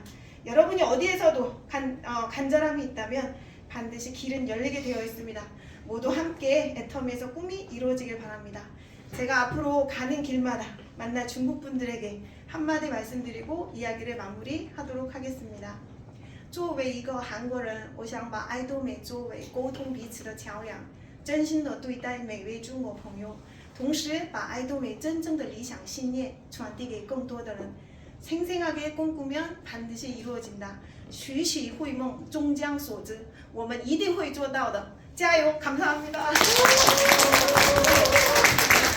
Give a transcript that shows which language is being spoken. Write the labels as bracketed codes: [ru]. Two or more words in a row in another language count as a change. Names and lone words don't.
[ko] 여러분이 어디에서도 간절함이 있다면 반드시 길은 열리게 되어 있습니다. 모두 함께 애터미에서 꿈이 이루어지길 바랍니다. 제가 앞으로 가는 길마다 만날 중국 분들에게 한마디 말씀드리고 이야기를 마무리하도록 하겠습니다. [zh] 作为一个韩国人，我想把爱多美作为沟通彼此的桥梁。真心的对待每位中国朋友，同时把爱多美真正的理想信念传递给更多的人。 [ko] 생생하게 꿈꾸면 반드시 이루어진다. [zh] 栩栩慧梦终将所至，我们一定会做到的。加油！감사합니다。